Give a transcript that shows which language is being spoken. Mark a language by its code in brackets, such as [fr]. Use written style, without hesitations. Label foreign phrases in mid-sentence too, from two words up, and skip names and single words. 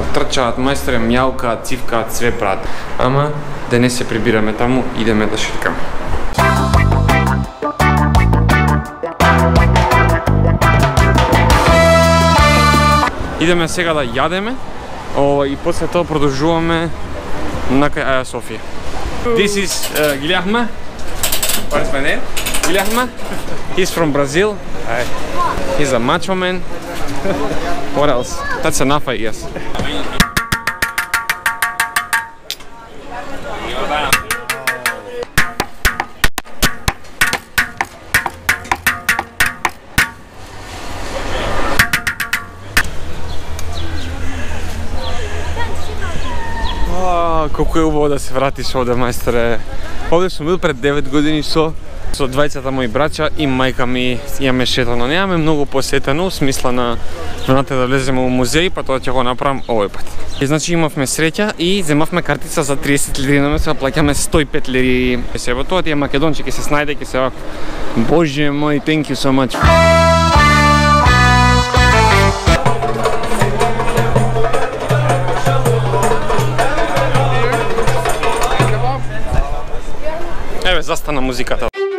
[mk] Трчаат, мајстре, мјаукаат, цивкаат, све прават. Ама да не се прибираме таму, идеме да шеткаме. Идеме сега да јадеме и после тоа продолжуваме накај Аја Софија. [en] This is Guilherme. What is my name? Guilherme. He's from Brazil. He's a macho man. What else? That's enough, I guess. [mk] Колку е убаво да се вратиш овде, мајстре. Овде сум бил пред 9 години со двајцата мои браќа и мајка ми, имаме шетано. Немаме многу посетено, смисла на внатре да влеземе у музеј, па тоа ќе го направам овој пат. И значи имавме среќа и земавме картица за 30 лири, наместо да плаќаме 105 лири. Себо тоа тие македончи ќе се снајде, ќе се вака. Боже мој, [en] thank you so much. [mk] Еве, застана музиката.